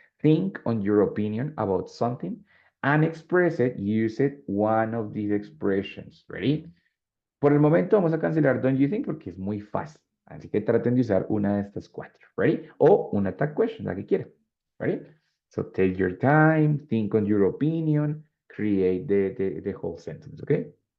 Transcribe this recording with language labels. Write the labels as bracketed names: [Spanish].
[English] Think on your opinion about something and express it. Use it one of these expressions. Ready? [Spanish] Por el momento vamos a cancelar [English] don't you think [Spanish] porque es muy fácil. Así que traten de usar una de estas cuatro. Ready? O una tag question, la que quieran. Ready? [English] So take your time, think on your opinion, create the whole sentence, okay?